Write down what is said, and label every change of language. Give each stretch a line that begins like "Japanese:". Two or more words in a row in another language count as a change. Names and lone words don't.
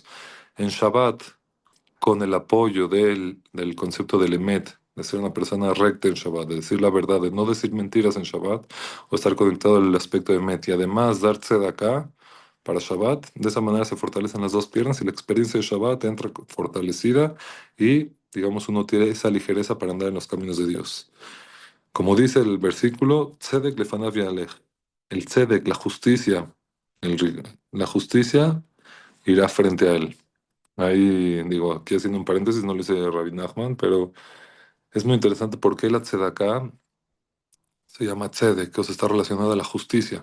Spanish: En Shabbat, con el apoyo del concepto del Emet, de ser una persona recta en Shabbat, de decir la verdad, de no decir mentiras en Shabbat, o estar conectado al aspecto de Emet, y además darse de acá para Shabbat, de esa manera se fortalecen las dos piernas y la experiencia de Shabbat entra fortalecida y, digamos, uno tiene esa ligereza para andar en los caminos de Dios. Como dice el versículo,
Hebrew: צדק לפניו יהלך.
Spanish: El Tzedek, la justicia, la justicia irá frente a él. Ahí digo, aquí haciendo un paréntesis, no lo dice Rabbi Nachman, pero es muy interesante porque la tzedakah se llama tzedek, o sea, está relacionada a la justicia.